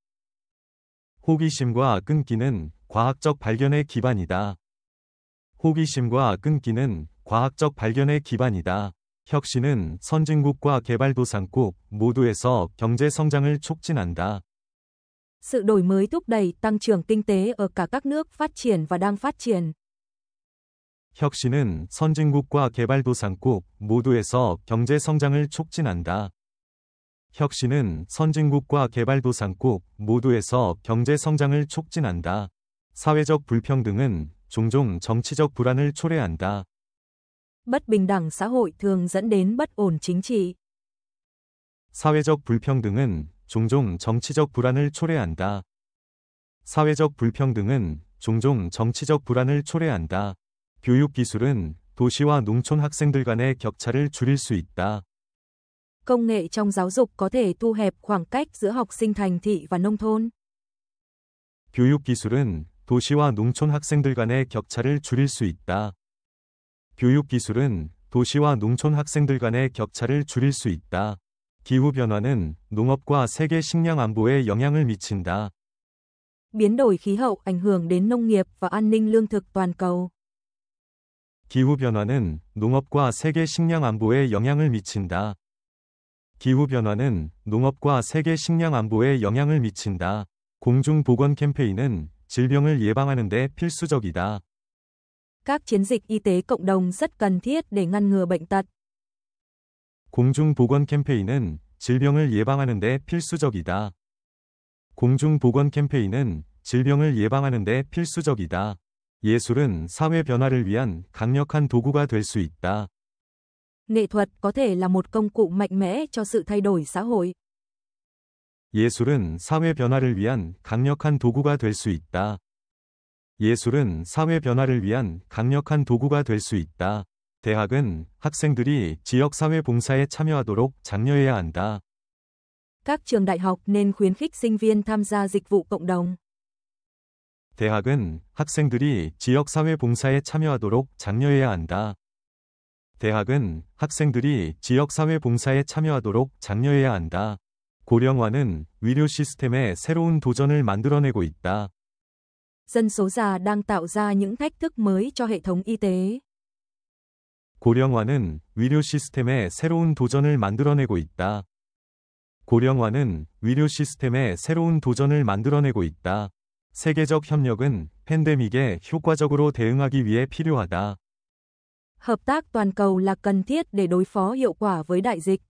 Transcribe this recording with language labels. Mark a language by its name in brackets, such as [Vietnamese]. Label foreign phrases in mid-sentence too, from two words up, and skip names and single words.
[Korean] 호기심과 끈기는 과학적 발견의 기반이다. 호기심과 끈기는 과학적 발견의 기반이다. 혁신은 선진국과 개발도상국 모두에서 경제 성장을 촉진한다. [Vietnamese] Sự đổi mới thúc đẩy tăng trưởng kinh tế ở cả các nước phát triển và đang phát triển. [Korean] 혁신은 선진국과 개발도상국 모두에서 경제 성장을 촉진한다. 혁신은 선진국과 개발도상국 모두에서 경제 성장을 촉진한다. 사회적 불평등은 종종 정치적 불안을 초래한다. [Vietnamese] Bất bình đẳng xã hội thường dẫn đến bất ổn chính trị. [Korean] 사회적 불평등은 종종 정치적 불안을 초래한다. 사회적 불평등은 종종 정치적 불안을 초래한다. 교육 기술은 도시와 농촌 학생들 간의 격차를 줄일 수 있다. [Vietnamese] Công nghệ trong giáo dục có thể thu hẹp khoảng cách giữa học sinh thành thị và nông thôn. [Korean] 교육 기술은 도시와 농촌 학생들 간의 격차를 줄일 수 있다. 교육 기술은 도시와 농촌 학생들 간의 격차를 줄일 수 있다. 기후 변화는 농업과 세계 식량 안보에 영향을 미친다. [Vietnamese] Biến đổi khí hậu ảnh hưởng đến nông nghiệp và an ninh lương thực toàn cầu. [Korean] 기후 변화는 농업과 세계 식량 안보에 영향을 미친다. 기후 변화는 농업과 세계 식량 안보에 영향을 미친다. 공중 보건 캠페인은 질병을 예방하는 데 필수적이다. [Vietnamese] Các chiến dịch y tế cộng đồng rất cần thiết để ngăn ngừa bệnh tật. [Korean] 공중 보건 캠페인은 질병을 예방하는 데 필수적이다. 공중 보건 캠페인은 질병을 예방하는 데 필수적이다. 예술은 사회 변화를 위한 강력한 도구가 될 수 있다. [Vietnamese] Nghệ thuật có thể là một công cụ mạnh mẽ cho sự thay đổi xã hội. [Korean] 예술은 사회 변화를 위한 강력한 도구가 될 수 있다. 예술은 사회 변화를 위한 강력한 도구가 될 수 있다. 대학은 학생들이 지역사회 봉사에 참여하도록 장려해야 한다. [Vietnamese] Các trường đại học nên khuyến khích sinh viên tham gia dịch vụ cộng đồng. [Korean] 대학은 학생들이 지역사회 봉사에 참여하도록 장려해야 한다. 대학은 학생들이 지역사회 봉사에 참여하도록 장려해야 한다. 고령화는 의료 시스템에 새로운 도전을 만들어내고 있다. [Vietnamese] Dân số già đang tạo ra những thách thức mới cho hệ thống y tế. [Korean] 고령화는 의료 시스템에 새로운 도전을 만들어내고 있다. 고령화는 의료 시스템에 새로운 도전을 만들어내고 있다. 세계적 협력은 팬데믹에 효과적으로 대응하기 위해 필요하다. [Vietnamese] Hợp tác toàn cầu là cần thiết để đối phó hiệu quả với đại dịch.